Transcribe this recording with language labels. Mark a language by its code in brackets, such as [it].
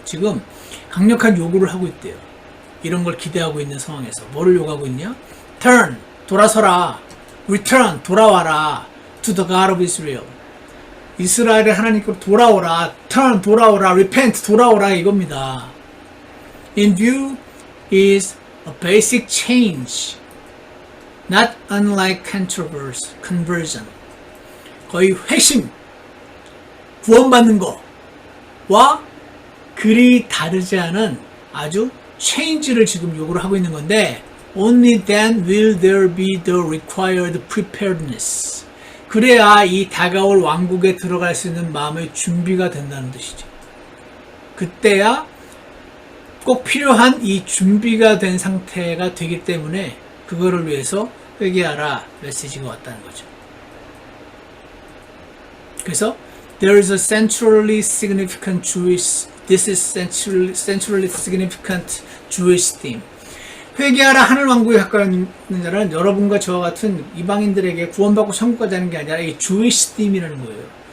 [ko] 지금, 강력한 요구를 하고 있대요. 이런 걸 기대하고 있는 상황에서. 뭐를 요구하고 있냐? turn, 돌아서라. return, 돌아와라. [en] to the God of Israel. [ko] 이스라엘의 하나님께로 돌아오라. turn, 돌아오라. repent, 돌아오라. 이겁니다. [en] In view is a basic change, not unlike conversion. [ko] 거의 회심, 구원받는 거와 그리 다르지 않은 아주 change를 지금 요구를 하고 있는 건데, [en] only then will there be the required preparedness. [ko] 그래야 이 다가올 왕국에 들어갈 수 있는 마음의 준비가 된다는 뜻이죠. 그때야 꼭 필요한 이 준비가 된 상태가 되기 때문에 그거를 위해서 회개하라 메시지가 왔다는 거죠. 그래서 [en] there is a centrally significant this is centrally significant Jewish theme. [ko] 회개하라 하늘 왕국에 가까이 있는 자는 여러분과 저와 같은 이방인들에게 구원받고 천국 가자는 게 아니라 이 Jewish theme이라는 거예요.